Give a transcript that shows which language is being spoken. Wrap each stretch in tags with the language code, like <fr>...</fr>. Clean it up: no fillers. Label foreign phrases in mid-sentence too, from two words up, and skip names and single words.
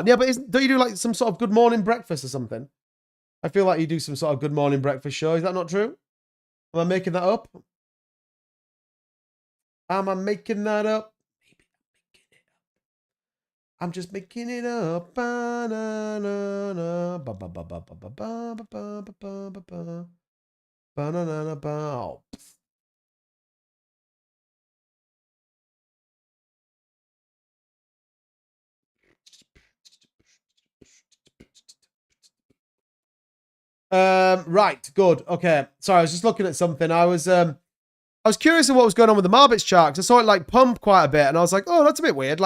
<en>Yeah, but don't you do like some sort of good morning breakfast or something? I feel like you do some sort of good morning breakfast show. Is that not true? Am I making that up? Am I making that up? Maybe I'm making it up. I'm just making it up. Ba-na-na-na. Ba-ba-ba-ba-ba-ba-ba-ba-ba-ba. Ba-na-na-na-ba. Right, good. Okay. Sorry, I was just looking at something. I was curious of what was going on with the Marbits chart, because I saw it like pump quite a bit, and I was like, oh, that's a bit weird.</en>